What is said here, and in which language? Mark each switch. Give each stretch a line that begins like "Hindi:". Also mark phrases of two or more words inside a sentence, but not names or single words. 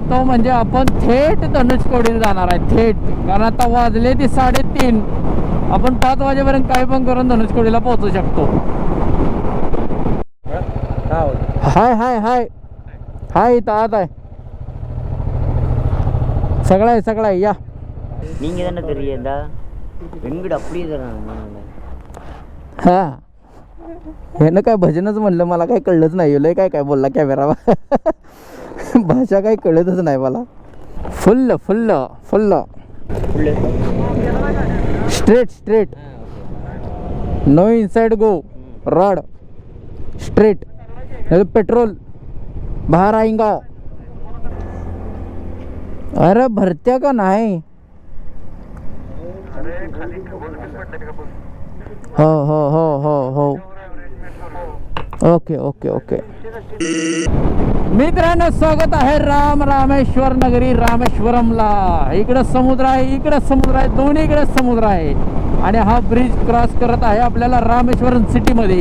Marathi: तो म्हणजे आपण थेट धनुषकोडीला जाणार आहे. थेट. कारण आता वाजले ती 3:30. आपण 5 वाजेपर्यंत काही पण करून धनुषकोडीला पोहोचू शकतो. हाय इथं आत आहे. सगळं आहे या.
Tamil: நீங்க தானே தெரியதா வெங்கட் அப்படியே தராங்க.
Marathi: हा ह्यानं काय भजनच म्हणलं. मला काय कळलंच नाही. लय काय बोलला कॅमेरा. भाषा काही कळतच नाही मला.
English: full straight no inside go road straight.
Hindi: पेट्रोल बाहर आएगा.
Marathi: अरे भरत्या का नाही. हो हो हो हो हो ओके ओके ओके. मित्रांनो स्वागत आहे रामेश्वर नगरी रामेश्वरमला. इकडं समुद्र आहे, इकडं समुद्र आहे, दोन्हीकडे समुद्र आहे. आणि हा ब्रिज क्रॉस करत आहे आपल्याला रामेश्वरम सिटीमध्ये.